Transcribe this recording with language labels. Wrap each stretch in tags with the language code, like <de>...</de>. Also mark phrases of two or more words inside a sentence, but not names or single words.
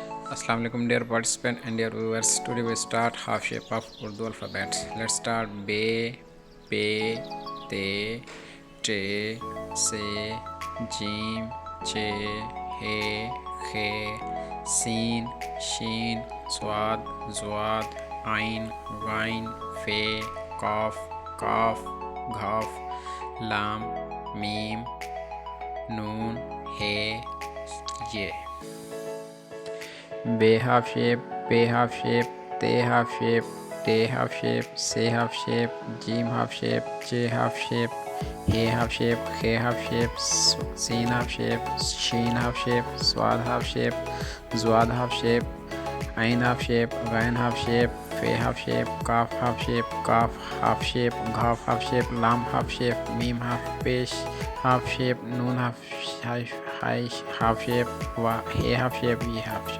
<ar>السلام عليكم</ar> <en>dear participant and dear viewers. Today we start half shape of Urdu alphabet. Let's start be, pe, te, te, se, jim, che, he, khe, sin, shin, swad, zwad, ain, ghain, fe, qaf, kaf, ghaf, lam, mim, noon, he, ye. Be half shape, pe half shape, te half shape, te half shape, se half shape, jim half shape, che half shape, he half shape, khe half shape, sin half shape, shin half shape, swad half shape, zwad half shape, ain half shape, ghain half shape, fe half shape, kaf half shape, kaf half shape, ghaf half shape, lam half shape, mim half shape, noon half shape, he half shape, ye half shape.</en>